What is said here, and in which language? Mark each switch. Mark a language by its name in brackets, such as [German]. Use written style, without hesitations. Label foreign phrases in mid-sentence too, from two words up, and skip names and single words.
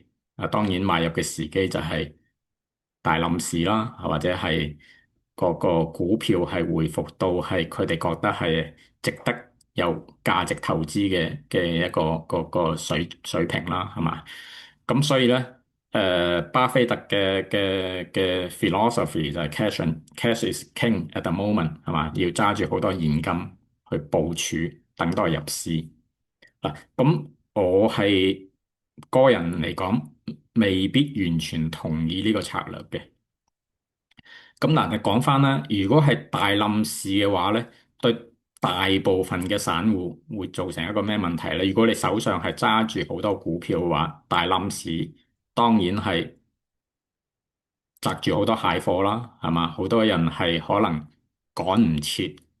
[Cantonese] 當然買入嘅時機就係大冧市啦，或者係個股票係回復到係佢哋覺得係值得有價值投資嘅一個水平啦，係嘛？咁所以咧。巴菲特嘅 philosophy 就係 [English] cash is king at the moment [Cantonese] 係嘛？要揸住好多現金去部署，等待入市嗱。咁我係個人嚟講，未必完全同意呢個策略嘅。咁嗱，你講翻啦，如果係大冧市嘅話咧，對大部分嘅散戶會造成一個咩問題咧？如果你手上係揸住好多股票嘅話，大冧市當然係擲住好多蟹貨啦，係嘛？好多人係可能趕唔切